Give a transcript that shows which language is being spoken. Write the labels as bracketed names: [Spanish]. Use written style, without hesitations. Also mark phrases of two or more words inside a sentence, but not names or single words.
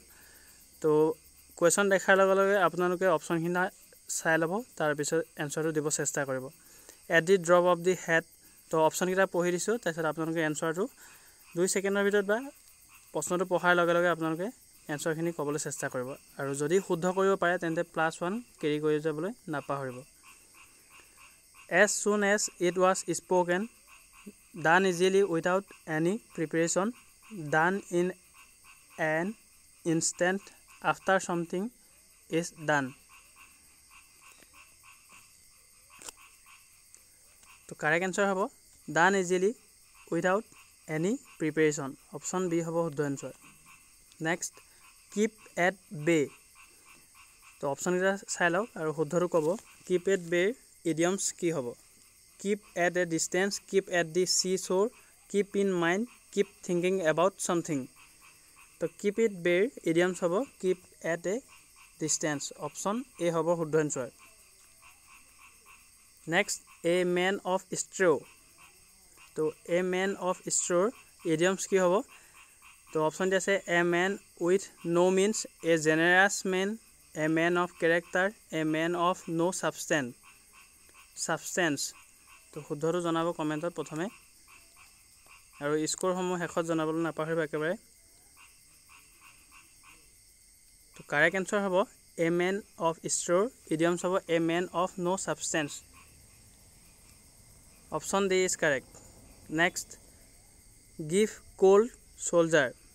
[Assamese] তো কুৱেশ্যন দেখাৰ লগে লগে আপোনালোকে অপশ্যনখিনি চাই ল'ব, তাৰপিছত এনচাৰটো দিব চেষ্টা কৰিব। [English] at the drop of the head, [Assamese] তো অপশ্যনকেইটা পঢ়ি দিছোঁ, তাৰপিছত আপোনালোকে এনচাৰটো 2 ছেকেণ্ডৰ ভিতৰত বা প্ৰশ্নটো পঢ়াৰ লগে লগে আপোনালোকে এনচাৰখিনি ক'বলৈ চেষ্টা কৰিব। আৰু যদি শুদ্ধ কৰিব পাৰে তেন্তে +1 কেৰি কৰি যাবলৈ নাপাহৰিব। [English] As soon as it was spoken, done easily without any preparation, done in an instant after something is done. [Assamese] তো [English] correct answer [Assamese] হ'ব [English] done easily without any preparation. [Assamese] অপশ্যন B হ'ব শুদ্ধ এনচাৰ। নেক্সট [English] keep at bay। [Assamese] তো অপশ্যনকেইটা চাই লওক আৰু শুদ্ধটো ক'ব। [English] keep at bay [Assamese] ইডিয়মছ কি হ'ব? [English] Keep at a distance, keep at the seashore, keep in mind, keep thinking about something. [Assamese] তো [English] keep it bare idioms [Assamese] হ'ব [English] keep at a distance. [Assamese] অপশ্যন A হ'ব শুদ্ধ এনচাৰ। নেক্সট [English] a man of straw। [Assamese] তো [English] a man of straw idioms [Assamese] কি হ'ব? তো অপশ্যন দি আছে [English] a man with no means, a generous man, a man of character, a man of no substance. [Assamese] তো শুদ্ধটো জনাব কমেণ্টত প্ৰথমে, আৰু স্ক'ৰসমূহ শেষত জনাবলৈ নাপাহৰিব একেবাৰে। তো [English] correct answer [Assamese] হ'ব [English] a man of straw', [Assamese] ইডিয়মছ হ'ব [English] a man of no substance. option D is correct. next give cold shoulder.